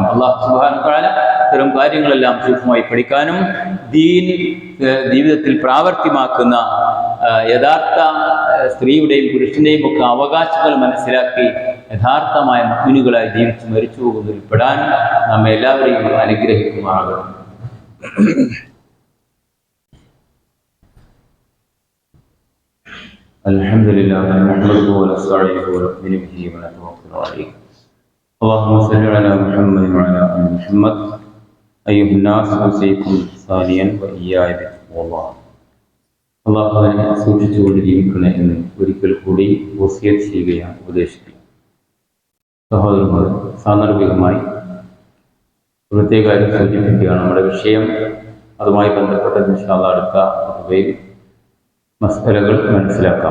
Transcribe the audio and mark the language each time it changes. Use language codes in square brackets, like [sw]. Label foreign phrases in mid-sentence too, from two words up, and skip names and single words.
[ar] الله سبحانه وتعالى [ml] ഇത്തരം കാര്യങ്ങളെല്ലാം സൂക്ഷ്മമായി പഠിക്കാനും ജീവിതത്തിൽ പ്രാവർത്തികമാക്കുന്ന യഥാർത്ഥ സ്ത്രീയുടെയും പുരുഷന്റെയും ഒക്കെ അവകാശങ്ങൾ മനസ്സിലാക്കി യഥാർത്ഥമായ മുഅ്മിനുകളായി ജീവിച്ച് മരിച്ചു പോകുന്നതിൽ പെടാൻ നമ്മെ എല്ലാവരെയും അനുഗ്രഹിക്കുമാറാകണം. [ar] الحمد لله نحمده ونستعينه ونؤمن به ونتوكل عليه. اللهم صل على محمد وعلى آل محمد أيها الناس أوصيكم ثانيا وإياي بتقوى الله. [ml] അള്ളാഹുവിനെ സൂക്ഷിച്ചുകൊണ്ട് ജീവിക്കണേ എന്ന് ഒരിക്കൽ കൂടി വസിയത്ത് ചെയ്യുകയാണ്, ഉപദേശിക്കുക. സഹോദരന്മാർ, സാന്ദർഭികമായി പ്രത്യേക കാര്യം സൂചിപ്പിക്കുകയാണ്. നമ്മുടെ വിഷയം അതുമായി ബന്ധപ്പെട്ട [ar] إن شاء الله [ml] അടുത്ത വകുപ്പിൽ മസ്അലകൾ മനസ്സിലാക്കാം.